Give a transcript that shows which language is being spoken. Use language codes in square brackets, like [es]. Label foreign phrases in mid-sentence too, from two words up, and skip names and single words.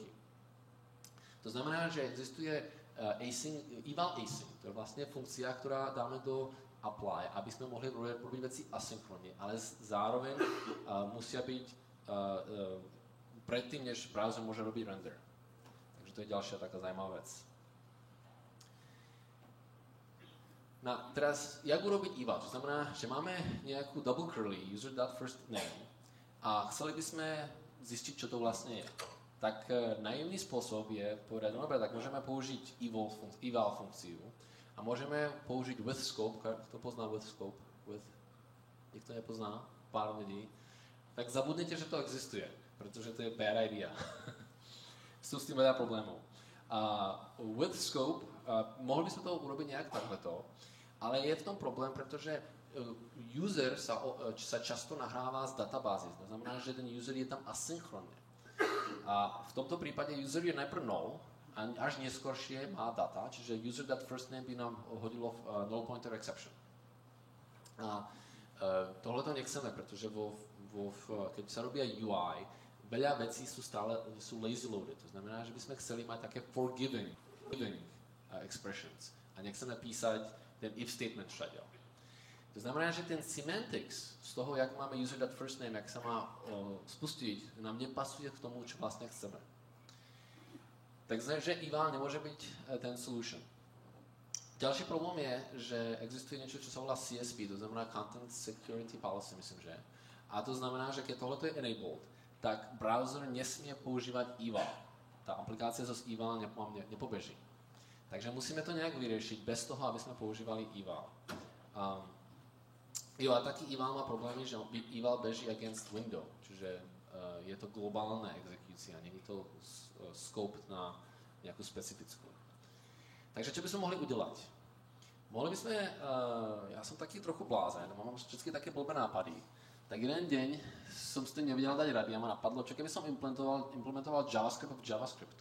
[sk] To znamená, že existuje [en] eval async, [sk] to je vlastne funkcia, ktorá dáme do apply, aby sme mohli robiť veci asynchronne, ale zároveň musia byť predtým, než browser môže robiť render. Takže to je ďalšia taká zaujímavá vec. No, teraz, jak urobiť eval? To znamená, že máme nejakú double curly user.firstName a chceli by sme zistiť, čo to vlastne je. Tak naivný spôsob je povedať, no dobre, tak môžeme použiť eval funkciu a môžeme použiť [en] with scope. [sk] Kto pozná [en] with scope? [sk] Nikto nepozná? Pár ľudí. Tak zabudnete, že to existuje, pretože to je [en] bad idea. [sk] Sú s tým veľa problémov. [en] With scope, [sk] mohli by sme to urobiť nejak takto, ale je v tom problém, pretože user sa často nahráva z databázy. To znamená, že ten user je tam asynchronne. A v tomto prípade user je najprv null, a až neskôršie má data, čiže user.firstName by nám hodilo [en] null pointer exception. [sk] A [cs] tohle to [sk] nechceme, pretože keď sa robia UI, veľa vecí sú [en] lazy loaded. [sk] To znamená, že by sme chceli mať také [en] forgiving expressions [sk] a nechceme písať ten [en] if statement [sk] všade. To znamená, že ten semantics z toho, jak máme user.firstName, jak sa má spustiť, nám nepasuje k tomu, čo vlastne chceme. Takže eval nemôže byť ten solution. Ďalší problém je, že existuje niečo, čo sa volá CSP, to znamená Content Security Policy, myslím, že. A to znamená, že keď tohleto je enabled, tak browser nesmie používať eval. Tá aplikácia zo eval nepobeží. Takže musíme to nejak vyriešiť bez toho, aby sme používali eval. A taký eval má problémy, že eval beží [en] against window, [sk] čiže je to globálna exekúcia, nie je to scope na nejakú specifickú. Takže čo by sme mohli udelať? Mohli by sme, ja som taký trochu blázen, mám vždycky také blbé nápady, tak jeden deň som si to nevedel dať rady a ma napadlo, čo keby som implementoval JavaScript v JavaScriptu.